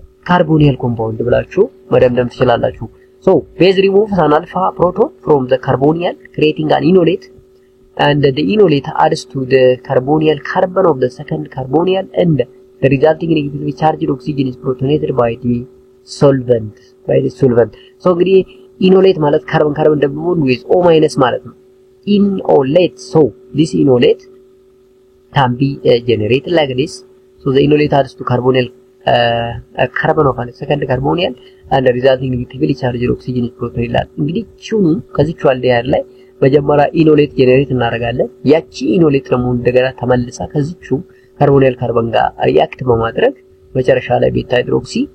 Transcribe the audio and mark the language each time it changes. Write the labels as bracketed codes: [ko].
[en] carbonyl compound [am] ብላችሁ መደምደም ትችላላችሁ። [en] so base removes an alpha proton from the carbonyl creating an enolate and the enolate adds to the carbonyl carbon of the second carbonyl and the resulting negatively charged oxygen is protonated by the solvent. so እንግዲህ ኢኖሌት ማለት ካርበን ደብል ቦንድ with O- [am] ማለት ነው። [en] ኢኖሌት so this enolate can be generated like this. so the enolate adds to carbonyl carbon of a second carbonyl and the resulting negatively charged oxygen is protonated. [am] እንግዲህ ቹኑ ከዚህቹ አልዲሃይድ ላይ መጀመሪያ ኢኖሌት ጀነሬት እናደርጋለን። ያቺ ኢኖሌት ደግሞ እንደገና ተመልሳ ከዚህቹ ካርቦኒል ካርበን ጋር ሪአክት በማድረግ መጨረሻ ላይ ቤታ ሃይድሮክሲ